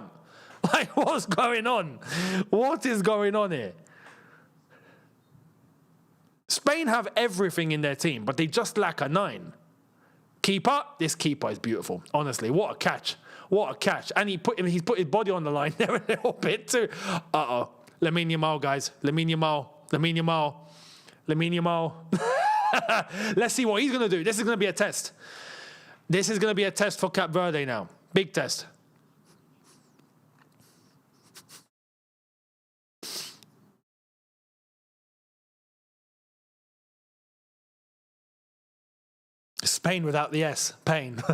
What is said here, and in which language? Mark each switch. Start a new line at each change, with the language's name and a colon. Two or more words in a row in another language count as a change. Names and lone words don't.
English: Like, what's going on? What is going on here? Spain have everything in their team, but they just lack a 9. Keeper, this keeper is beautiful. Honestly, what a catch. What a catch. And he's put his body on the line there a little bit too. Uh-oh. Lamine Yamal, guys. Lamine Yamal. Lamine Yamal. Lamine Yamal. Let's see what he's going to do. This is going to be a test. This is going to be a test for Cap Verde now. Big test. Spain without the S. Pain.